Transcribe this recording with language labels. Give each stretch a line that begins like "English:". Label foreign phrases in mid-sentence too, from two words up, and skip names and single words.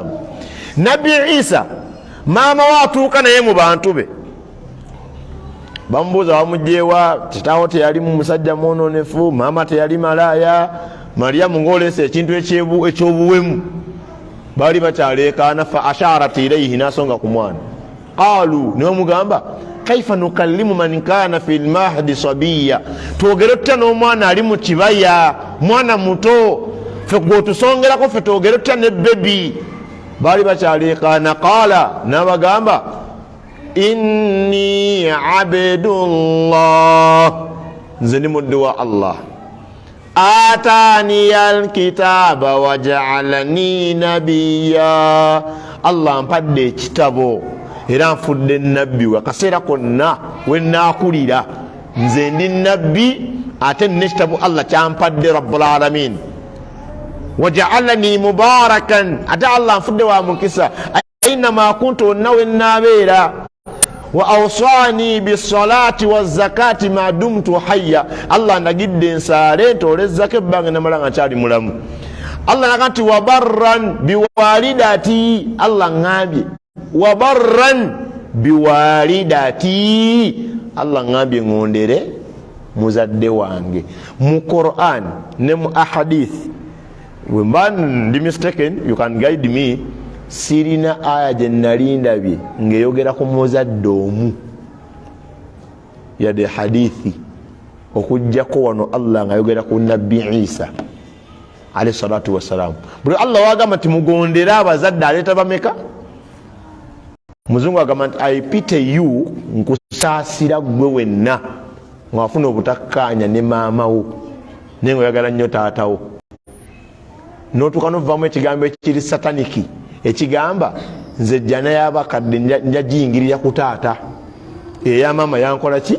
Ganda: Nabbi Isa maama we atuuka naye mu bantu be, bamubuuza bamugyewa, kitaawo teyali musajja mwononefu, maama teyali malaaya, Maryamu ng'oleese ekintu ekyobuwemu. Baali bakyaleekaana
Arabic: fa asharat ilayhi,
Ganda: n'asonga ku mwana.
Arabic: قالوا,
Ganda: ne bamugamba
Arabic: كيف نكلم من كان في المهد صبيا,
Ganda: twogere tutya n'omwana ali mu kibaya, mwana muto, ffe gwotusongerako ffe twogere tutya ne bebi. Baali bakyaleekaana. Qaala, n'abagamba
Arabic: inni abdullah,
Ganda: nze ndi muddu wa Allah,
Arabic: ataniya alkitaba waja'alani nabiyya,
Ganda: Allah mpadde ekitabo era nfudde nabbi we. Akaseera konna we naakulira nze ndi nabbi, ate n'ekitabo Allah kyampadde
Arabic: rabbul alamin. Waja'alani mubarakan,
Ganda: ate Allah nfudde wa mukisa
Arabic: ainama kuntu,
Ganda: wonna we naabeera.
Arabic: Wa awsani bisalati wazakati ma dumtu hayya,
Ganda: Allah ndagidde nsaale ntolezako ebbanga namala nga kyali mulamu. Allah naga nti
Arabic: wabarran biwalidati,
Ganda: Allah ngambye
Arabic: wabarran biwalidati,
Ganda: Allah ngambye ngondere muzadde wange. Mu Quran ne mu ahadith,
English: when ndi mistaken you can guide me,
Ganda: sirina aya gye nali ndabye ng'eyogera ku muzadde omu yadde hadithi okujjako wano Allah ng'ayogera ku nabbi Isa
Arabic: alayhi salatu wassalam.
Ganda: Buli Allah wagamba nti mugondere abazadde aleeta bameka? Muzungu agamba nti
English: I pity you,
Ganda: nkusaasira gwe wenna ng'afuna obutakkaanya ne maama wo naye ng'oyagala nnyo taatawo, n'otuuka n'ovaamu ekigambo ekiri sataniki ekigamba nze jjana y'abakadde nja giyingirira ku taata, eya maama yankola ki?